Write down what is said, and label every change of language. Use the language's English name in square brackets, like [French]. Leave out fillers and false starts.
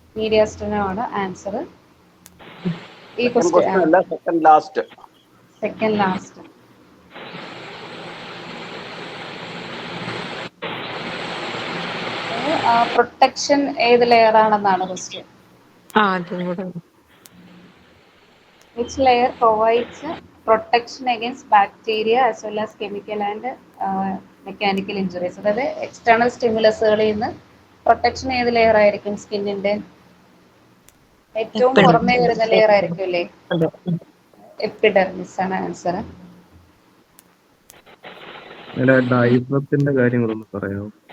[Malayalam] മീഡിയാസ്റ്റമാണ് answer. ഈ question question അല്ല, second last. Second last. Protection ഏത് ലെയർ ആണെന്നാണ് ക്വസ്റ്റ്യൻ. അതും കൂടെ. [English] Which layer provides protection against bacteria as well as chemical and mechanical injuries? [Malayalam] അതായത് external സ്റ്റിമുലസുകളിൽ നിന്ന് പ്രൊട്ടക്ഷൻ ഏത് ലെയർ ആയിരിക്കും? സ്കിന്നിന്റെ ഏറ്റവും പുറമേ വരുന്ന ലെയർ ആയിരിക്കും അല്ലേ? എപ്പിഡെർമിസ് ആണ് ആൻസർ. ഡയഫ്രത്തിന്റെ കാര്യങ്ങളൊന്ന് പറയാമോ?